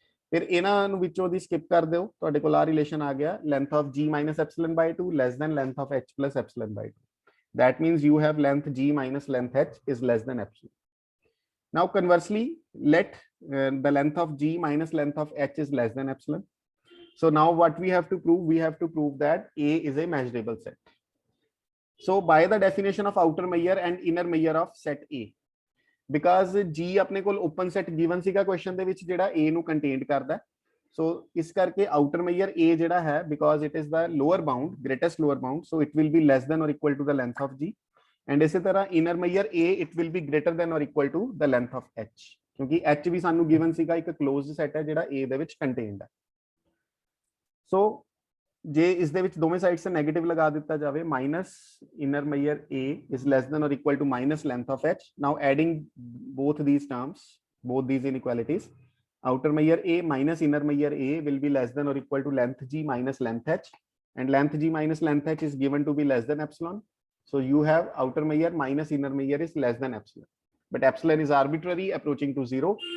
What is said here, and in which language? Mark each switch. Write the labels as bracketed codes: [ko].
[pa] ਫਿਰ ਇਹਨਾਂ ਨੂੰ ਵਿੱਚੋਂ ਦੀ ਸਕਿਪ ਕਰ ਦਿਓ, ਤੁਹਾਡੇ ਕੋਲ ਆ ਰਿਲੇਸ਼ਨ ਆ ਗਿਆ [en] length of g minus epsilon by 2 [pa] less than length of h plus epsilon by 2। [en] that means you have length g minus length h is less than epsilon। now conversely let the length of g minus length of h is less than epsilon। so now what we have to prove, we have to prove that a is a measurable set। so by the definition of outer measure and inner measure of set a, [pa] because ਜੀ ਆਪਣੇ ਕੋਲ open set given ਸੀਗਾ question ਦੇ ਵਿੱਚ ਜਿਹੜਾ a ਨੂੰ contained ਕਰਦਾ। ਸੋ ਇਸ ਕਰਕੇ ਆਊਟਰ ਮੇਜਰ a ਜਿਹੜਾ ਹੈ [en] Because it is the lower bound, greatest lower bound, so it will be less than or equal to the length of g। [pa] And ਇਸੇ ਤਰ੍ਹਾਂ inner major a [en] it will be greater than or equal to the length of h [pa] ਕਿਉਂਕਿ h ਵੀ ਸਾਨੂੰ given ਸੀਗਾ ਇੱਕ closed set ਹੈ ਜਿਹੜਾ a ਦੇ ਵਿੱਚ ਕੰਟੇਨਡ ਹੈ। ਸੋ ਜੇ ਇਸ ਦੇ ਵਿੱਚ ਦੋਵੇਂ ਸਾਈਡ ਸੇ ਨੈਗੇਟਿਵ ਲਗਾ ਦਿੱਤਾ ਜਾਵੇ minus inner major a [en] is less than or equal to minus length of h। now adding both these terms, both these inequalities, outer measure a minus inner measure a will be less than or equal to length g minus length h, and length g minus length h is given to be less than epsilon। so you have outer measure minus inner measure is less than epsilon, but epsilon is arbitrary approaching to 0।